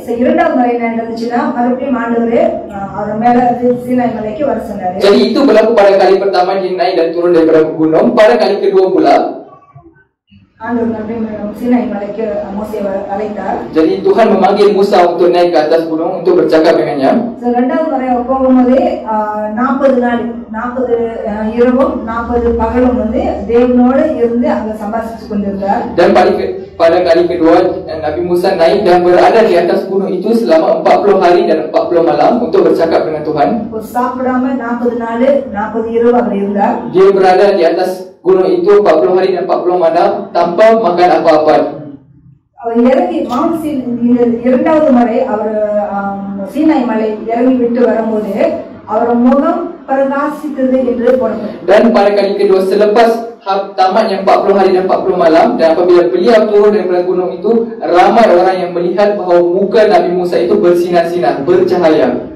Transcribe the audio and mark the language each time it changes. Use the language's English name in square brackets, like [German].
[Tamil] இரண்டாவது முறை என்ன நடந்துச்சுன்னா, மறுபடியும் ஆண்டவரே அவர் மேல சீனாய் மலைக்கு வர சொன்னாரு. [Malay] Jadi itu berlaku pada kali pertama dia naik dan turun daripada gunung. Pada kali kedua pula [Tamil] ஆண்டவர் மறுபடியும் சீனாய் மலைக்கு மோசேவை அழைத்தார். [Malay] Jadi Tuhan memanggil Musa untuk naik ke atas gunung untuk bercakap dengannya. [Tamil] இரண்டாவது முறை போகும்போது 40 நாள் 40 இரவும் 40 பகலும் தேவனோடு இருந்து அங்க சம்பாஷிச்சு கொண்டிருந்தார். [Malay] Dan pada kali kedua Nabi Musa naik dan berada di atas gunung itu selama 40 hari dan 40 malam untuk bercakap dengan Tuhan. [Tamil] சாப்பிடாம 40 நாள் 40 இரவு அவர் இருந்தார். [Malay] Dia berada di atas gunung itu 40 hari dan 40 malam tanpa makan apa-apa. [Tamil] அவர் இறங்கி இரண்டாவது முறை அவர் சீனாய் மலை இறங்கி விட்டு வரும்போது அவர் முகம் பிரகாசித்தது என்று போடப்பட்டது. [Malay] Dan pada kali kedua selepas tamatnya 40 hari dan 40 malam, dan apabila beliau turun daripada gunung itu, ramai orang yang melihat bahawa muka Nabi Musa itu bersinar-sinar, bercahaya.